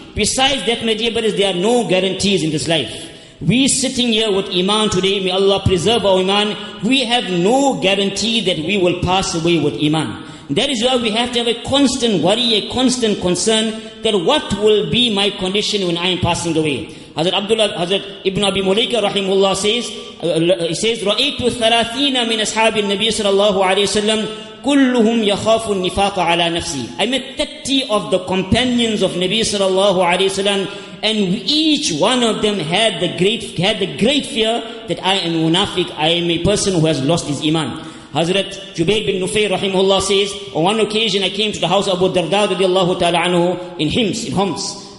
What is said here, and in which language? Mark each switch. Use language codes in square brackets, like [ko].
[en] Besides that, my dear brothers, there are no guarantees in this life. We sitting here with iman today, may Allah preserve our iman. We have no guarantee that we will pass away with iman. That is why we have to have a constant worry, a constant concern that what will be my condition when I am passing away. [ar] Hazrat Ibn Abi Mulaika rahimahullah says, رَأَيْتُ الثَّلَاثِينَ مِنْ أَصْحَابِ النَّبِيِّ صلى الله عليه وسلم كُلُّهُمْ يَخَافُ النِّفَاقَ عَلَى نَفْسِهِ. [en] I met 30 of the companions of Nabi sallallahu alayhi wasallam, and each one of them had the great fear that I am munafiq, I am a person who has lost his iman. Hazrat Jubayr bin Nufayr rahimahullah says, on one occasion I came to the house of Abu Darda radiallahu ta'ala anhu in Homs.